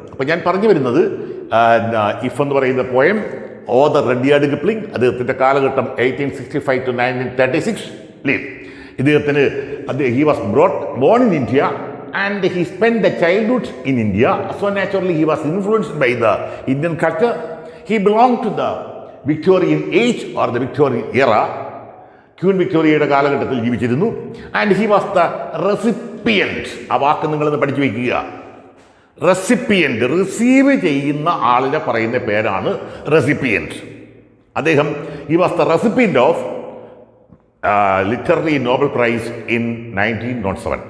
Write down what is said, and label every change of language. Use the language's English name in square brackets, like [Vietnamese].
[Malayalam] അപ്പോൾ ഞാൻ പറഞ്ഞു വരുന്നത് ഇഫ് എന്ന് പറയുന്ന പോയം ഓതർ റെഡ്യാർഡ് കിപ്ലിംഗ്, അദ്ദേഹത്തിൻ്റെ കാലഘട്ടം 1865 to 1936 ലീവ്. [English] ഇദ്ദേഹത്തിന് he was born in India and he spent the childhood in India, so naturally he was influenced by the Indian culture. He belonged to the Victorian age or the Victorian era. [Malayalam] Queen വിക്ടോറിയയുടെ കാലഘട്ടത്തിൽ ജീവിച്ചിരുന്നു. [English] And he was the recipient. [Malayalam] ആ വാക്ക് നിങ്ങളൊന്ന് പഠിച്ചു വയ്ക്കുക. Recipient, receive ചെയ്യുന്ന ആളിനെ പറയുന്ന പേരാണ് റെസിപ്പിയൻറ്റ്. [English] അദ്ദേഹം he was the recipient of literary Nobel prize in 1907.